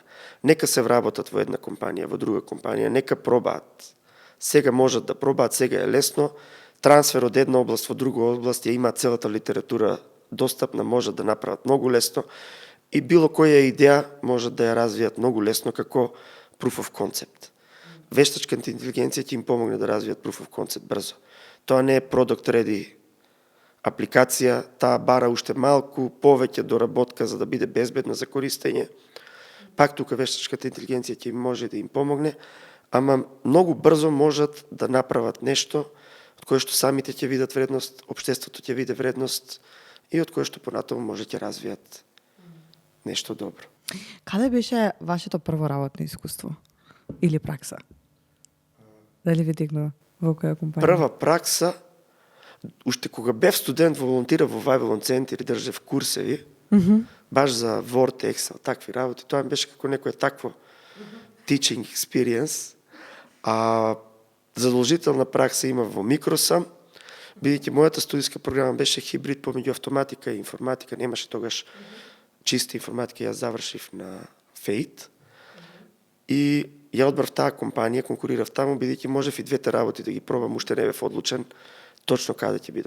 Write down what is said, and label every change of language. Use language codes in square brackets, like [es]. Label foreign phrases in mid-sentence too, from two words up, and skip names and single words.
[mk] Нека се вработат во една компанија, во друга компанија, нека пробаат. Сега можат да пробаат, сега е лесно. Трансфер од една област во друга област ја има целата литература достапна, можат да направат многу лесно и било која идеја можат да ја развијат многу лесно како [en] proof of concept. [mk] Вештачката интелигенција ќе им помогне да развијат [en] proof of concept [mk] брзо. Тоа не е [en] product ready [mk] апликација, таа бара уште малку повеќе доработка за да биде безбедна за користење. Пак тука вештачката интелигенција ќе може да им помогне, ама многу брзо можат да направат нешто од кое што самите ќе видат вредност, општеството ќе види вредност и од кое што понатаму може ќе развијат нешто добро. Каде беше вашето прво работно искуство или пракса? Дали ви текнува во која компанија? Прва пракса, уште кога бев студент, волонтирав во Вавилон центар и држев курсеви, баш за Word, Excel, такви работи. Тоа ми беше како некое такво [en] teaching experience. [mk] А задолжителна пракса има во Микросам, бидејќи мојата студиска програма беше хибрид помеѓу автоматика и информатика, немаше тогаш чиста информатика, јас завршив на ФЕИТ. И ја одбрав таа компанија, конкурирав таму, бидејќи можев и двете работи да ги пробам, уште не бев одлучен точно каде ќе бидам.